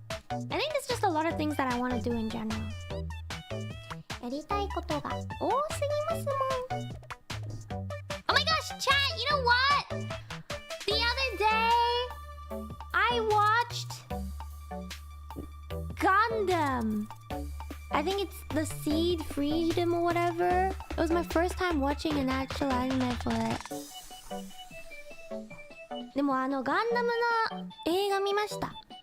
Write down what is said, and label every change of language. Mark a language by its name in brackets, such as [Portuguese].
[English] I think there's just a lot of things that I want to do in general. [Japanese] やりたいことが多すぎますもん。 [English] Oh my gosh, chat! You know what? The other day, I watched Gundam. I think it's the Seed Freedom or whatever. It was my first time watching an actual anime for it. [Japanese] でもガンダムの映画見ました。